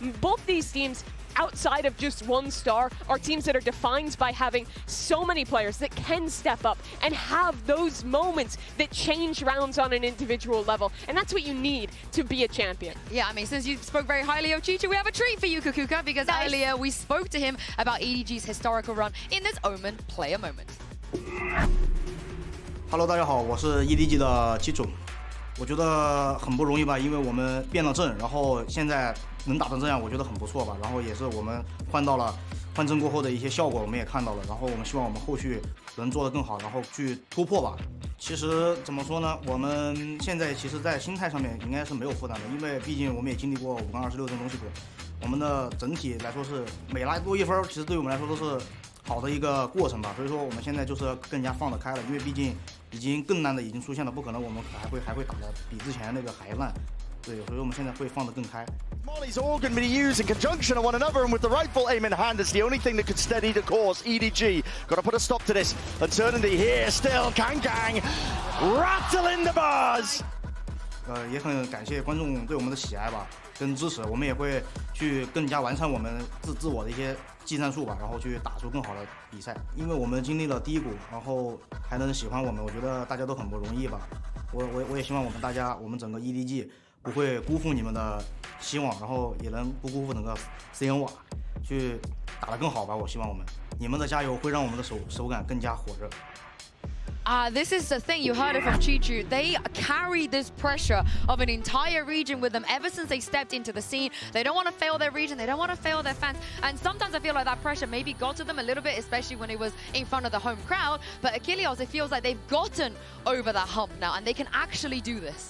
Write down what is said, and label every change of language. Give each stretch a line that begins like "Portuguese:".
English: Both these teams, outside of just one star, are teams that are defined by having so many players that can step up and have those moments that change rounds on an individual level. And that's what you need to be a champion. Yeah, I mean, since you spoke very highly of Chichu, we have a treat for you, Kukuka, because earlier we spoke to him about EDG's historical run in this Omen player moment.
Chinese: Hello， 大家好，我是 EDG 的基主。我觉得很不容易吧，因为我们变了阵，然后现在能打成这样，我觉得很不错吧。然后也是我们换阵过后的一些效果，我们也看到了。然后我们希望我们后续能做得更好，然后去突破吧。其实怎么说呢，我们现在其实在心态上面应该是没有负担的，因为毕竟我们也经历过5杠26这种东西过，我们的整体来说是每来多一分，其实对我们来说都是好的一个过程吧。所以说我们现在就是更加放得开了，因为毕竟已经更难的已经出现了，不可能我们还会打得比之前那个还烂。对，所以我们现在会放得更开。
English: Molly's all going to be used in conjunction on one another, and with the rifle aim in hand, it's the only thing that could steady the course. EDG got to put a stop to this. Eternity here still. Kang rattling the bars.
Chinese: 也很感谢观众对我们的喜爱吧，跟支持。我们也会去更加完善我们自我的一些技战术吧，然后去打出更好的比赛。因为我们经历了低谷，然后还能喜欢我们，我觉得大家都很不容易吧。我也希望我们整个 EDG 不会辜负你们的希望，然后也能不辜负整个 CN 瓦，去打得更好吧。我希望你们的加油会让我们的手感更加火热。
English: This is the thing, you heard it from Chichu. They carry this pressure of an entire region with them ever since they stepped into the scene. They don't want to fail their region, they don't want to fail their fans. And sometimes I feel like that pressure maybe got to them a little bit, especially when it was in front of the home crowd. But Achilles, it feels like they've gotten over that hump now and they can actually do this.